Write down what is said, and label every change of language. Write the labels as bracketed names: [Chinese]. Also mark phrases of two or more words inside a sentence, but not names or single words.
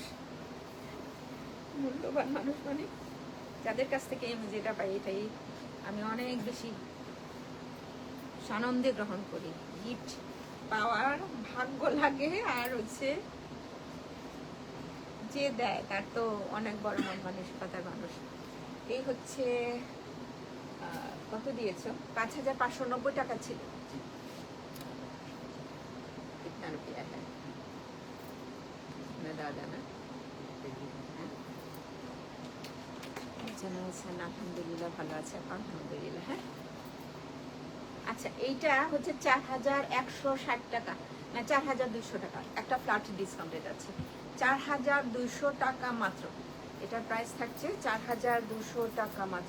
[Bangla] মূল্যবান মানুষ মানে যাদের কাছ থেকে আমি যেটা পাই, এটাই আমি অনেক বেশি সানন্দে গ্রহণ করি। গিফট পাওয়ার ভাগ্য লাগে, আর হচ্ছে যে দেয় তার তো অনেক বড় মন মানসিকতার মানুষ। এই হচ্ছে কত দিয়েছো? 5590 টাকা ছিল। [Hindi] कितना रुपया है ना दादा ना? [Bangla] কেমন আছেন? আলহামদুলিল্লাহ ভালো আছে, আলহামদুলিল্লাহ। হ্যাঁ, আচ্ছা এইটা হচ্ছে 4160 টাকা, না 4200 টাকা, একটা [English] flat discounted [Bangla] আছে। 4200 টাকা মাত্র, এটার প্রাইস থাকছে 4200 টাকা মাত্র।